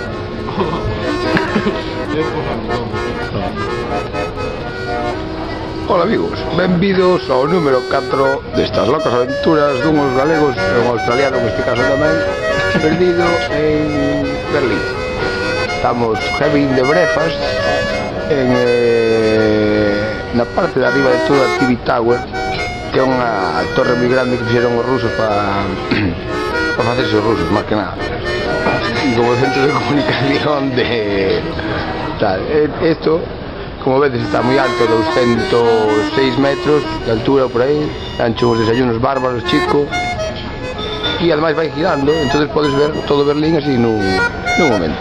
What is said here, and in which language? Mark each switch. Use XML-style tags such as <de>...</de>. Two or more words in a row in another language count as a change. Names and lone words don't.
<gl>Hola amigos, benvidos ao número 4 destas locas aventuras dunhos galegos e un australiano, neste caso tamén, perdido en Berlín. Estamos</gl> <en>having the breakfast</en> <gl>na parte de arriba de toda a TV Tower, que é unha torre moi grande que fixeron os rusos para facerse os rusos, máis que nada, e como centro de comunicación de tal. Esto, como vedes, está moi alto, 206 metros de altura por aí, ancho uns desayunos bárbaros, chico, e ademais vai girando, entonces podes ver todo Berlín así nun momento.</gl>